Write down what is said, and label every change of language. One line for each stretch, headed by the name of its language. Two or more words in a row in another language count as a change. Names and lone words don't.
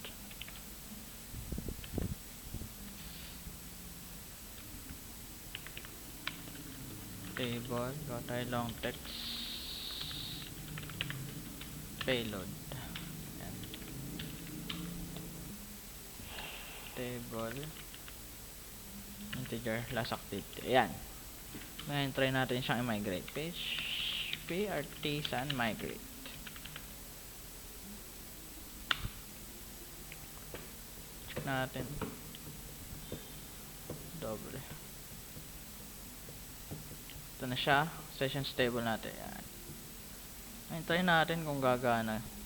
Filipino: Table, go tayo
English: long text.
Filipino: Payload. Yan. Table.
English: Integer, last activity. Ayan.
Filipino: Ngayon, try natin siyang i-migrate.
English: PHP artisan migrate.
Filipino: Check natin. Doble. Ito na siya.
English: Session stable
Filipino: natin. Yan. Ngayon, try natin kung gagana.